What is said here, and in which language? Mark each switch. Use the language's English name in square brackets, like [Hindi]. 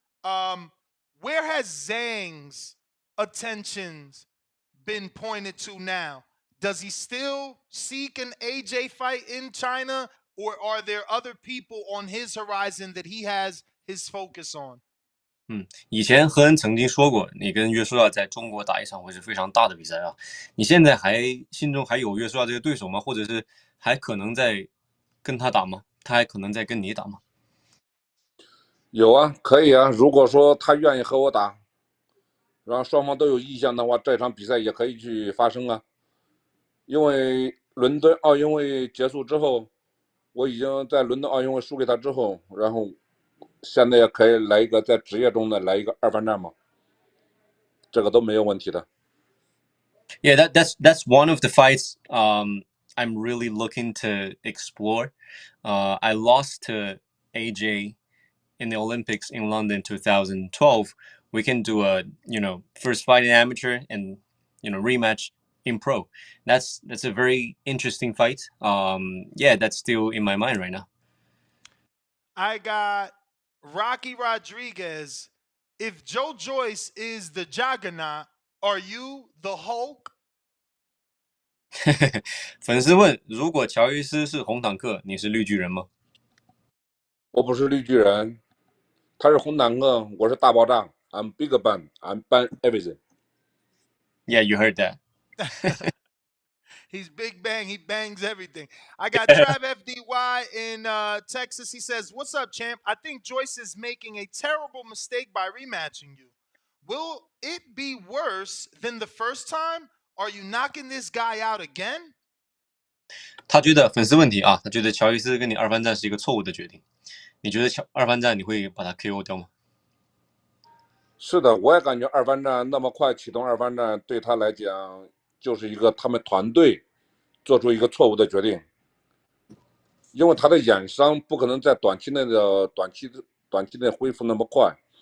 [English] Where has Zhang's attentions been pointed to now? Does he still seek an AJ fight in China, or are there other people on his horizon that he has his focus on? [Chinese] 以前何恩曾经说过，你跟约书亚在中国打一场会是非常大的比赛啊。你现在心中还有约书亚这个对手吗？或者是还可能在跟他打吗？他还可能在跟你打吗？有啊，可以啊。如果说他愿意和我打，然后双方都有意向的话，这场比赛也可以去发生啊。因为伦敦奥运会结束之后，我已经在伦敦奥运会输给他之后，然后现在也可以来一个在职业中的来一个2番战嘛，这个都没有问题的。 [English] Yeah, that's one of the fights I'm really looking to explore. I lost to AJ in the Olympics in London 2012. We can do a first fight in amateur and rematch in pro. That's a very interesting fight. Yeah, that's still in my mind right now. I got Rocky Rodriguez. If Joe Joyce is the Juggernaut, are you the Hulk? [Chinese] 粉丝问：如果乔伊斯是红坦克，你是绿巨人吗？我不是绿巨人，他是红坦克，我是大爆炸。 [English] I'm Big Bang, I'm Bang everything. Yeah, you heard that. He's Big Bang. He bangs everything. I got Trav FDY in Texas. He says, "What's up, champ? I think Joyce is making a terrible mistake by rematching you. Will it be worse than the first time? Are you knocking this guy out again?" [Chinese] 他觉得粉丝问题啊，他觉得乔伊斯跟你二番战是一个错误的决定。你觉得二番战你会把他 KO 掉吗？是的，我也感觉二番战那么快启动二番战，对他来讲就是一个他们团队做出一个错误的决定，因为他的眼伤不可能在短期内恢复那么快。